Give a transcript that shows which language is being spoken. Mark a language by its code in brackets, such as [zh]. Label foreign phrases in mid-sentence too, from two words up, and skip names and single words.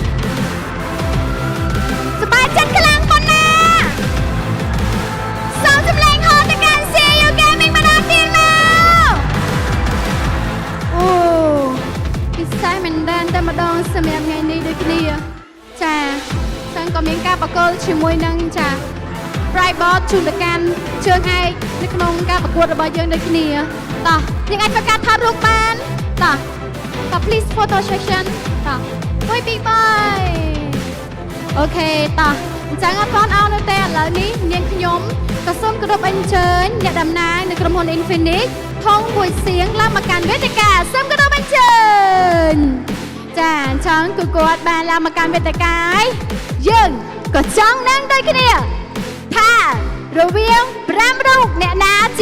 [km] សប្បាយចិត្តខ្លាំងប៉ុណ្ណាសូមសម្លេងហោទៅកាន់ CU Gaming ម្ដងទៀតមកអូពិសេសមែនតែម្ដងសម្រាប់ថ្ងៃនេះដូចគ្នាចាចឹងក៏មានការបកគលជាមួយនឹងចា Bright Ball ជូនទៅកាន់ជើងឯកនៅក្នុងការប្រកួតរបស់យើងដូចគ្នាតោះយើងអាចធ្វើការថតរូបបានតោះ [en] please photo session [km] តោះ1 2 3អូខេតោះអញ្ចឹងអត់ទាន់អោនទេឥឡូវនេះនាងខ្ញុំក៏សូមគោរពអញ្ជើញអ្នកតំណាងនៅក្រុមហ៊ុន Infinix ថងមួយសៀងឡើងមកកាន់វេទិកាសូមគោរពអញ្ជើ ញចាអញ្ចឹងគឺគាត់បានឡើងមកកាន់វេទិកាហើយយើងក៏ចង់នឹងដូចគ្នាថារវាង5រូបអ្នកណាជា